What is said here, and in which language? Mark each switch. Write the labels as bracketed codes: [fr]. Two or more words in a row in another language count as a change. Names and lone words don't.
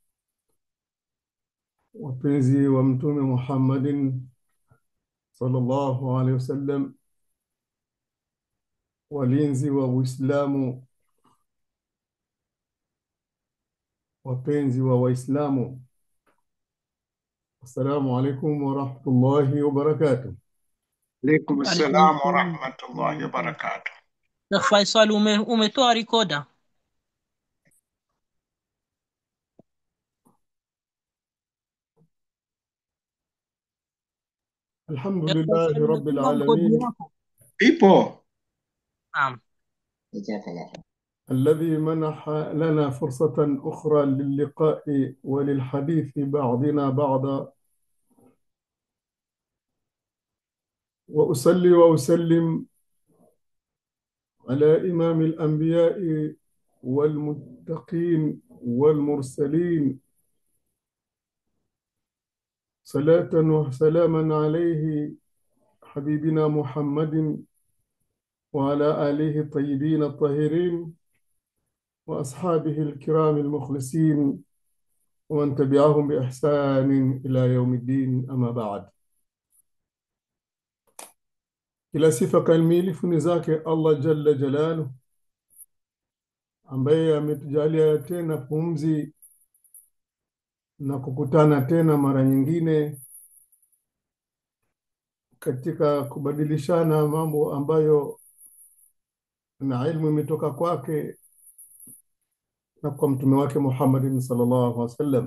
[sw] wapenzi wa Mtume Muhammadin [ar] صلى الله عليه وسلم, [sw] walinzi wa Uislamu, wapenzi wa Waislamu, [ar] السلام عليكم ورحمة الله وبركاته. عليكم Alaikum السلام salam. ورحمة الله وبركاته. [sw] Sheikh Faisal, umetoa rikoda. Sheikh [ar] Alhamdulillahi [sw] Faisal, [ar] rabbil [sw] umetuma kodi [ar] alamin, [sw] yako. Ipo. Naam. [ar] الذي منح لنا فرصة أخرى للقاء وللحديث بعضنا بعضا. وأصلي وأسلم على إمام الأنبياء والمتقين والمرسلين، صلاة وسلاما عليه حبيبنا محمد وعلى آله الطيبين الطاهرين وأصحابه الكرام المخلصين ومن تبعهم بإحسان إلى يوم الدين. أما بعد، [sw] kila sifa kamilifu ni zake [ar] الله جل جلاله, [sw] ambaye ametujalia tena pumzi na kukutana tena mara nyingine katika kubadilishana mambo ambayo na ilmu imetoka kwake na kwa mtume wake Muhammadin [ar] صلى الله عليه وسلم.